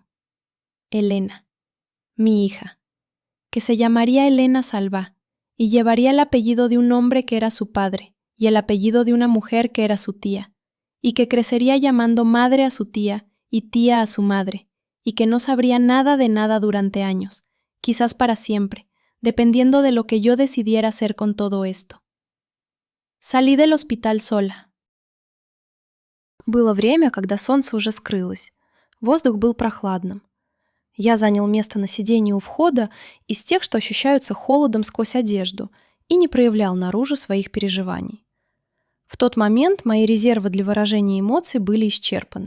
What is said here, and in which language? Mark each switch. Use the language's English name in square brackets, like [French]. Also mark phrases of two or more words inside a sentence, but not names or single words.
[Spanish] Elena, mi hija, que se llamaría Elena Salvá y llevaría el apellido de un hombre que era su padre y el apellido de una mujer que era su tía, y que crecería llamando madre a su tía y tía a su madre, y que no sabría nada de nada durante años, quizás para siempre, dependiendo de lo que yo decidiera hacer con todo esto. Salí del hospital sola. [Russian] Было время, когда солнце уже скрылось. Воздух был прохладным. Я занял место на сиденье у входа из тех, что ощущаются холодом сквозь одежду, и не проявлял наружу своих переживаний. В тот момент мои резервы для выражения эмоций были исчерпаны.